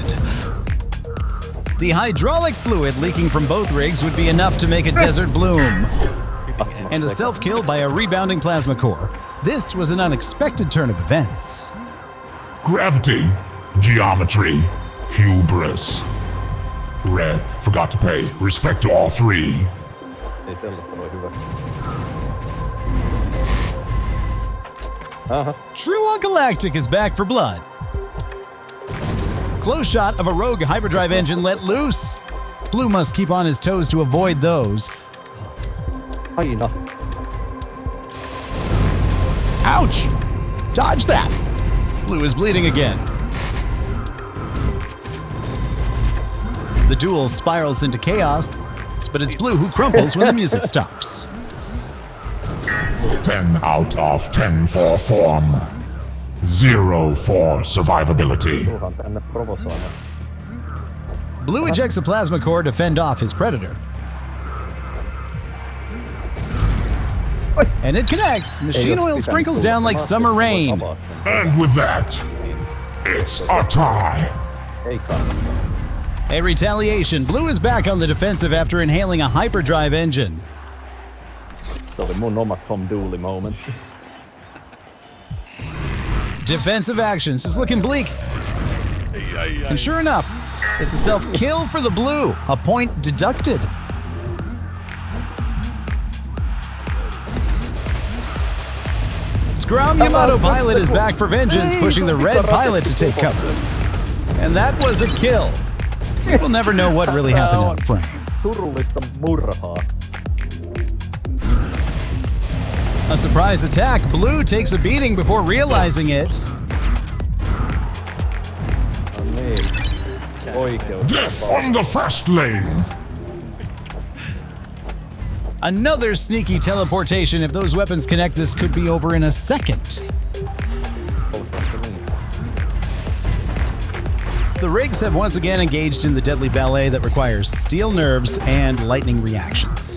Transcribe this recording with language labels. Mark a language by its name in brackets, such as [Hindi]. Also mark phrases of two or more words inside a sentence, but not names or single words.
[English] The hydraulic fluid leaking from both rigs would be enough to make a desert bloom. And a self-kill by a rebounding plasma core. This was an unexpected turn of events. Gravity, geometry, hubris. Red forgot to pay respect to all three. [Finnish] Ei sellaista voi hyväksyä. Aha. [English] True Galactic is back for blood. Close shot of a rogue hyperdrive engine let loose. Blue must keep on his toes to avoid those. [Finnish] Aina. [English] Ouch! Dodge that! Blue is bleeding again. The duel spirals into chaos, but it's Blue who crumples when the music stops. 10 out of 10 for form. 0 for survivability. [Finnish] Turhaan tänne provosoimaan. [English] Blue ejects a plasma core to fend off his predator. And it connects. Machine oil sprinkles down like summer rain. And with that, it's a tie. [Finnish] Ei kannata. [English] A retaliation. Blue is back on the defensive after inhaling a hyperdrive engine. [Finnish] Se oli mun oma Tom Dooley moment. [English] Defensive actions is looking bleak. And sure enough, it's a self-kill for the Blue. A point deducted. Scrum Yamato Pilot is back for vengeance, pushing the Red Pilot to take cover. And that was a kill. We'll never know what really happened in the frame. [Finnish] Surullista murhaa. [English] A surprise attack. Blue takes a beating before realizing it. [Finnish] No niin. Oikeus. [English] Death on the fast lane. Another sneaky teleportation. If those weapons connect, this could be over in a second. The rigs have once again engaged in the deadly ballet that requires steel nerves and lightning reactions.